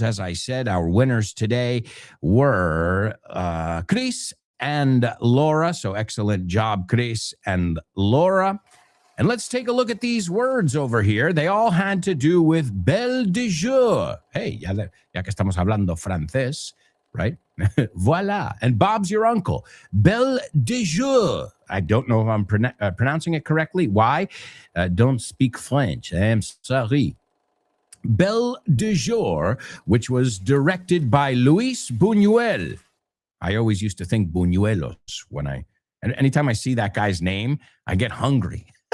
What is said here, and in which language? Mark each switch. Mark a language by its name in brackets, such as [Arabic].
[English] As I said, our winners today were Chris and Laura. So excellent job, Chris and Laura. And let's take a look at these words over here. They all had to do with belle de jour. [Spanish] Hey, ya que estamos hablando francés, [English] right? Voila. And Bob's your uncle. Belle de jour. I don't know if I'm pronouncing it correctly. Why? Don't speak French. I'm sorry. Belle de jour, which was directed by Luis Buñuel. I always used to think Buñuelos and anytime I see that guy's name, I get hungry.